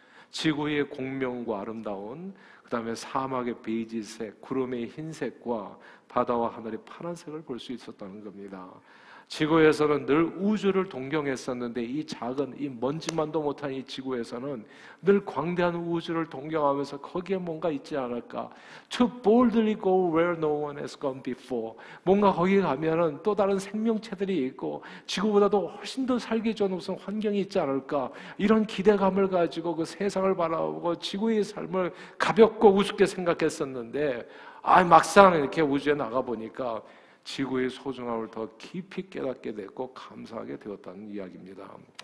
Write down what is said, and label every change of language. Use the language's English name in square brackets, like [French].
[Korean] 지구의 공명과 아름다운, 그 다음에 사막의 베이지색, 구름의 흰색과 바다와 하늘의 파란색을 볼 수 있었다는 겁니다. 지구에서는 늘 우주를 동경했었는데 이 작은 이 먼지만도 못한 이 지구에서는 늘 광대한 우주를 동경하면서 거기에 뭔가 있지 않을까? [English] To boldly go where no one has gone before. [Korean] 뭔가 거기 가면은 또 다른 생명체들이 있고 지구보다도 훨씬 더 살기 좋은 무슨 환경이 있지 않을까? 이런 기대감을 가지고 그 세상을 바라보고 지구의 삶을 가볍고 우습게 생각했었는데 막상 이렇게 우주에 나가 보니까 지구의 소중함을 더 깊이 깨닫게 됐고 감사하게 되었다는 이야기입니다.